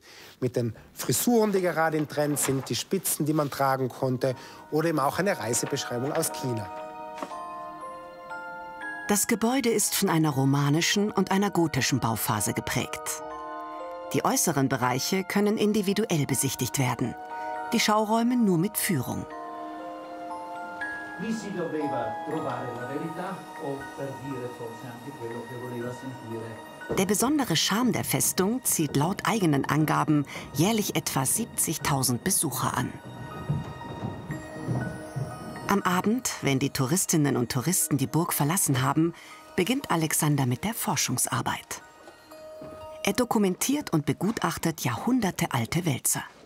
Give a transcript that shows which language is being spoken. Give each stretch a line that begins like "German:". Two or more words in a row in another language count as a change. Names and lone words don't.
German: Mit den Frisuren, die gerade im Trend sind, die Spitzen, die man tragen konnte oder eben auch eine Reisebeschreibung aus China. Das Gebäude ist von einer romanischen und einer gotischen Bauphase geprägt. Die äußeren Bereiche können individuell besichtigt werden, die Schauräume nur mit Führung.
Italian: Chi si doveva trovare la verità o per dire forse anche quello che voleva sentire.
German: Der besondere Charme der Festung zieht laut eigenen Angaben jährlich etwa 70.000 Besucher an. Am Abend, wenn die Touristinnen und Touristen die Burg verlassen haben, beginnt Alexander mit der Forschungsarbeit. Er dokumentiert und begutachtet jahrhundertealte Wälzer.